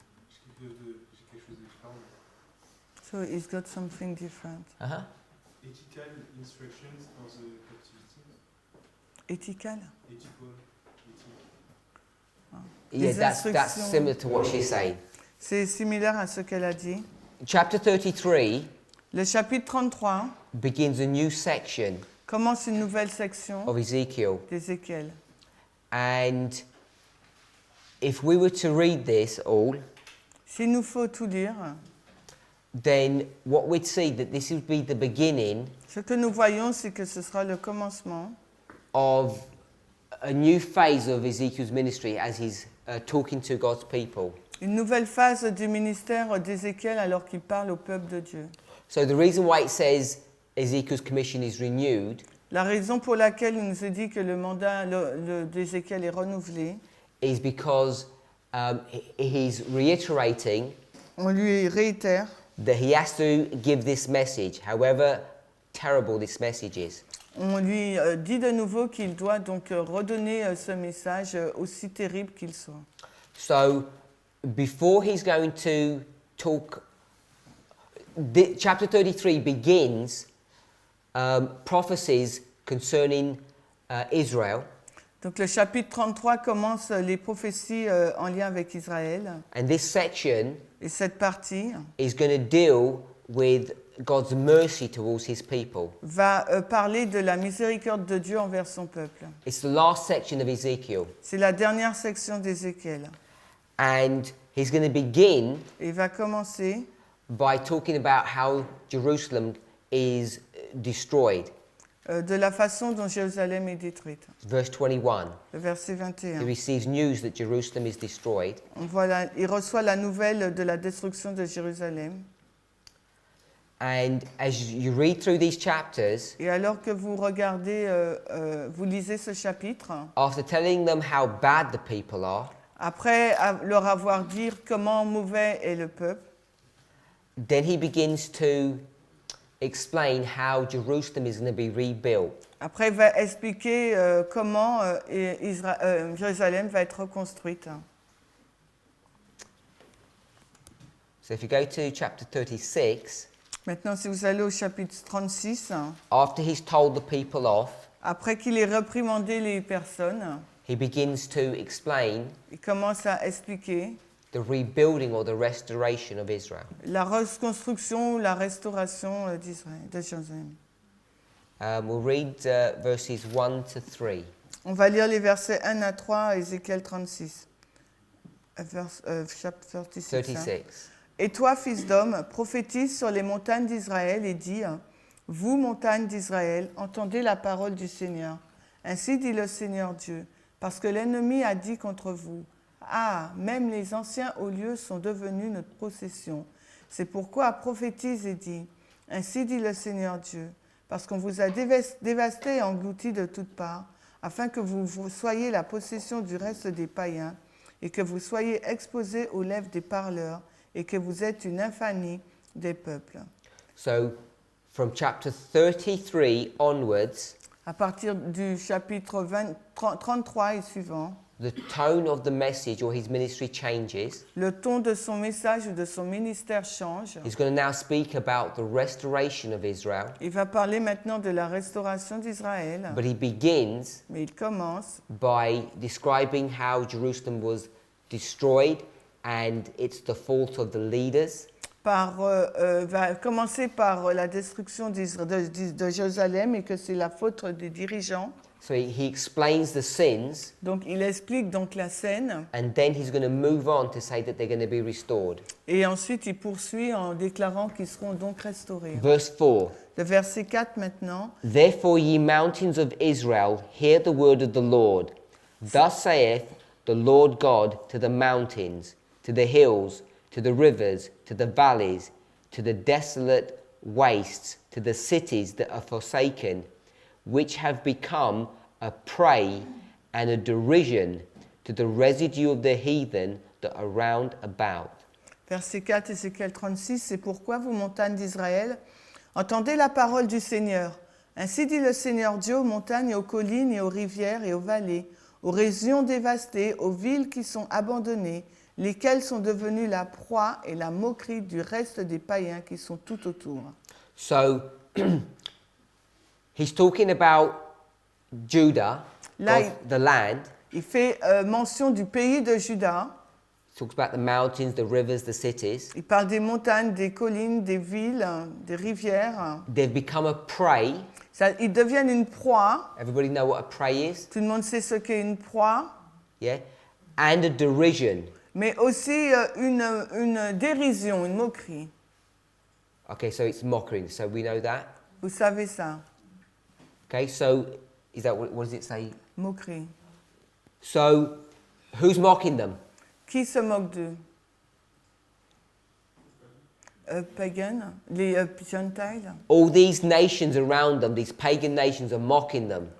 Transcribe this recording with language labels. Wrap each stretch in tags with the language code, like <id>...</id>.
<fr>J'ai quelque chose de différent.</fr> <en>So it's got something different. Uh-huh. Ethical instructions for the captivity. Ethical? Ethical. Yeah,</en> <fr>Les</fr> <en>that's instructions. similar to what she's saying.</en> <fr>C'est similaire à ce qu'elle a dit.</fr> <en>Chapter 33</en> <fr>Le chapitre 33</fr> <en>begins a new section</en> <fr>commence une nouvelle section</fr> <en>of Ezekiel.</en> <fr>d'Ézéchiel.</fr> <en>And if we were to read this all,</en> <fr>S'il nous faut tout lire,</fr> <en>then what we'd see that this would be the beginning</en> <fr>ce que nous voyons, c'est que ce sera le commencement</fr> <en>of a new phase of Ezekiel's ministry as he's talking to God's people.</en> <fr>une nouvelle phase du ministère d'Ézéchiel alors qu'il parle au peuple de Dieu.</fr> <en>So the reason why it says Ezekiel's commission is renewed</en> <fr>La raison pour laquelle il nous est dit que le mandat d'Ézéchiel est renouvelé,</fr> <en>is because he's reiterating</en> <fr>on lui réitère</fr> <en>that he has to give this message, however terrible this message is.</en> <fr>on lui dit de nouveau qu'il doit donc redonner ce message aussi terrible qu'il soit.</fr> <en>So before he's going to talk, chapter 33 begins prophecies concerning Israel.</en> <fr>Donc le chapitre 33 commence les prophéties en lien avec Israël.</fr> <en>And this section</en> <fr>Et cette partie</fr> <en>is going to deal with God's mercy towards his people.</en> <fr>va parler de la miséricorde de Dieu envers son peuple.</fr> <en>It's the last section of Ezekiel.</en> <fr>C'est la dernière section d'Ézéchiel.</fr> <en>And he's going to begin Et il va commencer by talking about how Jerusalem is destroyed.</en> <fr>De la façon dont Jérusalem est détruite.</fr> <en>Verse 21.</en> <fr>Le verset</fr> <en>He</en> <fr>21.</fr> <en>receives news that Jerusalem is destroyed.</en> <fr>Voilà, il reçoit la nouvelle de la destruction de Jérusalem.</fr> <en>And as you read through these chapters,</en> <fr>Et alors que vous regardez, vous lisez ce chapitre,</fr> <en>after telling them how bad the people are,</en> <fr>après leur avoir dit comment mauvais est le peuple,</fr> <en>then he begins to explain how Jerusalem is going to be rebuilt.</en> <fr>après il va expliquer comment Jérusalem va être reconstruite.</fr> <en>So if you go to chapter 36,</en> <fr>Maintenant, si vous allez au chapitre 36,</fr> <en>after he's told the people off,</en> <fr>après qu'il ait reprimandé les personnes,</fr> <en>he begins to explain</en> <fr>il commence à expliquer</fr> <en>the rebuilding or the restoration of Israel.</en> <fr>la reconstruction, la restauration d'Israël, de Jérusalem. We'll read verses 1 to 3. On va lire les versets 1 à 3, Ézéchiel 36. Chapitre 36. hein. 36. Et toi, fils d'homme, prophétise sur les montagnes d'Israël et dis, vous, montagnes d'Israël, entendez la parole du Seigneur. Ainsi dit le Seigneur Dieu, parce que l'ennemi a dit contre vous, ah, même les anciens hauts lieux sont devenus notre possession. C'est pourquoi prophétise et dis, ainsi dit le Seigneur Dieu, parce qu'on vous a dévasté et englouti de toutes parts, afin que vous soyez la possession du reste des païens, et que vous soyez exposés aux lèvres des parleurs, et que vous êtes une infamie des peuples.</fr> <en>So, from chapter 33 onwards,</en> <fr>À partir du chapitre 33 et suivant,</fr> <en>the tone of the message or his ministry changes.</en> <fr>le ton de son message ou de son ministère change.</fr> <en>He's going to now speak about the restoration of Israel,</en> <fr>Il va parler maintenant de la restauration d'Israël,</fr> <en>but he begins</en> <fr>mais il commence</fr> <en>by describing how Jerusalem was destroyed and it's the fault of the leaders.</en> <fr>va commencer par la destruction de Jérusalem et que c'est la faute des dirigeants.</fr> <en>So he explains the sins,</en> <fr>Donc il explique donc la scène</fr> <en>and then he's going to move on to say that they're going to be restored.</en> <fr>et ensuite il poursuit en déclarant qu'ils seront donc restaurés.</fr> <en>Verse 4.</en> <fr>Le verset 4 maintenant.</fr> <en>Therefore, ye mountains of Israel, hear the word of the Lord. Thus saith the Lord God to the mountains, to the hills, to the rivers, to the valleys, to the desolate wastes, to the cities that are forsaken, which have become a prey and a derision to the residue of the heathen that are round about.</en> <fr>Verset 4, Ézéchiel 36, c'est pourquoi vous, montagnes d'Israël, entendez la parole du Seigneur. Ainsi dit le Seigneur Dieu aux montagnes, aux collines et aux rivières et aux vallées, aux régions dévastées, aux villes qui sont abandonnées, lesquelles sont devenues la proie et la moquerie du reste des païens qui sont tout autour.</fr> <en>So, he's talking about Judah,</en> <fr>Là,</fr> <en>the land.</en> <fr>il fait mention du pays de Juda.</fr> <en>He talks about the mountains, the rivers, the cities.</en> <fr>Il parle des montagnes, des collines, des villes, des rivières.</fr> <en>They've become a prey.</en> <fr>Ils deviennent une proie.</fr> <en>Everybody know what a prey is?</en> <fr>Tout le monde sait ce qu'est une proie.</fr> <en>Yeah? And a derision.</en> <fr>Mais aussi une dérision, une moquerie.</fr> <en>Okay, so it's mockery. So we know that.</en> <fr>Vous savez ça,</fr> <en>Okay, so is that what does it say?</en> <fr>moquerie.</fr> <en>So who's mocking them?</en> <fr>Qui se moque d'eux? Pagan, les Gentiles.</fr> <en>All these nations around them, these pagan nations, are mocking them.</en>